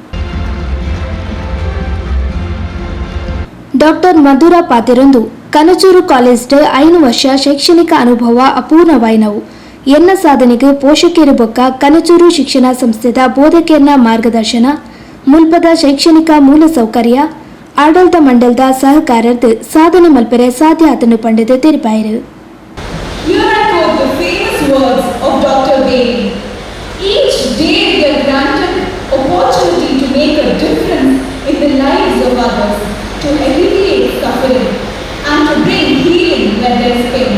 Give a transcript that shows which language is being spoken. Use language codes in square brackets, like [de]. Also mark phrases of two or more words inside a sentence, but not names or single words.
[tcy] ಡಾಕ್ಟರ್ ಮಧುರಾ ಪಾತೆರೊಂದು ಕನಚೂರು ಕಾಲೇಜ್ದ 5 ವರ್ಷ ಶೈಕ್ಷಣಿಕ ಅನುಭವ ಅಪೂರ್ಣವಾಯಿನವು. ಎನ್ನ ಸಾಧನೆಗೆ ಪೋಷಕರು ಬೊಕ್ಕ ಕನಚೂರು ಶಿಕ್ಷಣ ಸಂಸ್ಥೆದ ಬೋಧಕಿಯರ್ನ ಮಾರ್ಗದರ್ಶನ, ಮುಲ್ಪದ ಶೈಕ್ಷಣಿಕ ಮೂಲ ಸೌಕರ್ಯ, ಆಡಳಿತ ಮಂಡಲದ ಸಹಕಾರದ ಸಾಧನೆ ಮಲ್ಪರೆ ಸಾಧ್ಯ ಆತನು ಪಂಡಿತ ತೆರಪಾಯಿರು. [en] Here I quote the famous words of Dr. Bailey. Each day we are granted opportunity to make a difference in the lives of others, to alleviate suffering and to bring healing where there is pain.